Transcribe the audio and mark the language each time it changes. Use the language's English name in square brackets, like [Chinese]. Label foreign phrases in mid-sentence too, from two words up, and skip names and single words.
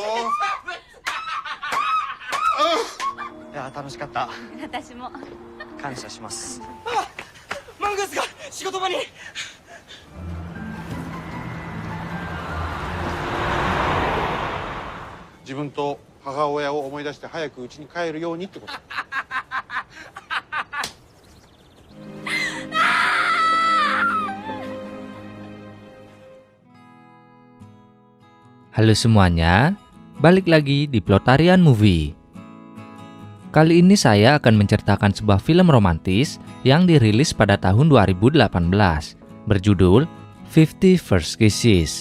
[Japanese] いや楽しかった。私も。感謝します。マングースが仕事場に。自分と母親を思い出して早く家に帰るようにってこと。 [Indonesian] Halo semuanya, balik lagi di Plotarian Movie. Kali ini saya akan menceritakan sebuah film romantis yang dirilis pada tahun 2018, berjudul 50 First Kisses.